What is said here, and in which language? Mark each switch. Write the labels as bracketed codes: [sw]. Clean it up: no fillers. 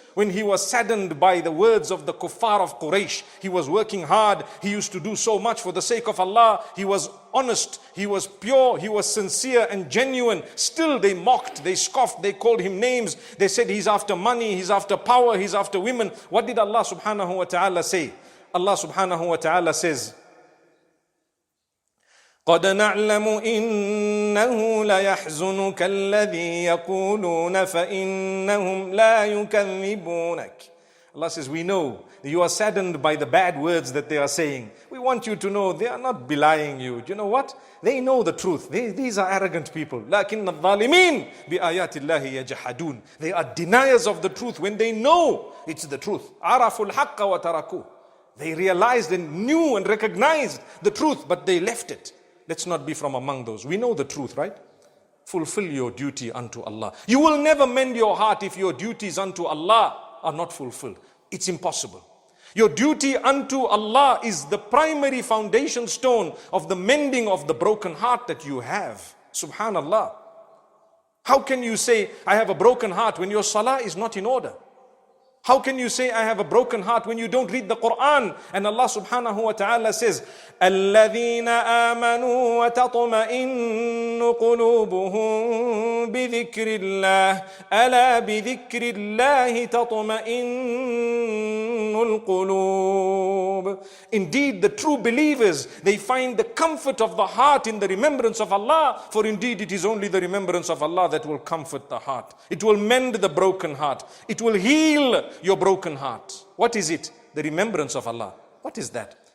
[en] When he was saddened by the words of the kuffar of Quraysh, he was working hard, he used to do so much for the sake of Allah, he was honest, he was pure, he was sincere and genuine. Still they mocked, they scoffed, they called him names, they said he's after money, he's after power, he's after women. What did Allah subhanahu wa ta'ala say? [ar] Allah subhanahu wa ta'ala says, قَدْ نَعْلَمُ إِنَّهُ لَيَحْزُنُكَ الَّذِي يَقُولُونَ فَإِنَّهُمْ لَا يُكَذِّبُونَكَ. [en] Allah says, we know that you are saddened by the bad words that they are saying. We want you to know they are not belying you. Do you know what? They know the truth. These are arrogant people. [ar] لَكِنَّ الظَّالِمِينَ بِآيَاتِ اللَّهِ يَجْحَدُونَ. [en] They are deniers of the truth when they know it's the truth. [ar] عَرَفُوا الْحَقَّ وَتَرَكُوا. [en] They realized and knew and recognized the truth, but they left it. Let's not be from among those. We know the truth, right? Fulfill your duty unto Allah. You will never mend your heart if your duties unto Allah are not fulfilled. It's impossible. Your duty unto Allah is the primary foundation stone of the mending of the broken heart that you have. Subhanallah. How can you say, I have a broken heart when your salah is not in order? How can you say I have a broken heart when you don't read the Quran? [ar] And Allah subhanahu wa ta'ala says, الَّذِينَ آمَنُوا وَتَطْمَئِنُّ قُلُوبُهُم بِذِكْرِ اللَّهِ أَلَا بِذِكْرِ اللَّهِ تَطْمَئِنُّ الْقُلُوبُ. [en] Indeed, the true believers, they find the comfort of the heart in the remembrance of Allah. For indeed, it is only the remembrance of Allah that will comfort the heart. It will mend the broken heart. It will heal your broken heart. What is it? The remembrance of Allah. What is that?